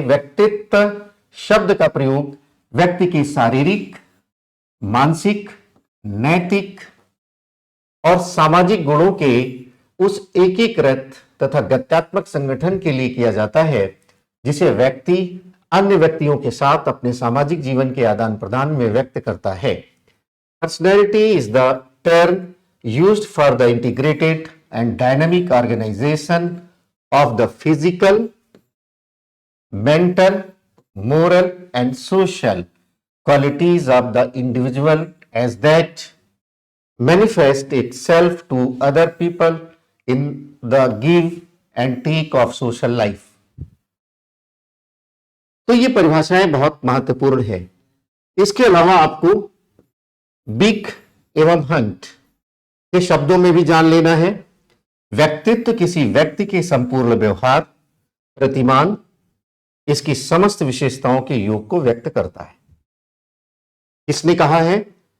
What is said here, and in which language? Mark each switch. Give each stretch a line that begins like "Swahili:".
Hindi: व्यक्तित्व शब्द का प्रयोग व्यक्ति की शारीरिक, मानसिक, नैतिक और सामाजिक गुणों के उस एकीकृत तथा गत्यात्मक संगठन के लिए किया जाता है जिसे व्यक्ति अन्य व्यक्तियों के साथ अपने सामाजिक जीवन के आदान प्रदान में व्यक्त करता है।
English: Personality is the term used for the integrated and dynamic organization of the physical, mental, moral, and social qualities of the individual as that manifest itself to other people in the give and take of social life.
Hindi: तो ये परिभाषाएं बहुत महत्वपूर्ण है। इसके अलावा आपको बिक एवं हंट के शब्दों में भी जान लेना है। व्यक्तित्व किसी व्यक्ति के संपूर्ण व्यवहार, प्रतिमान, इसकी समस्त विशेषताओं के योग को व्यक्त करता है। किसने कहा है?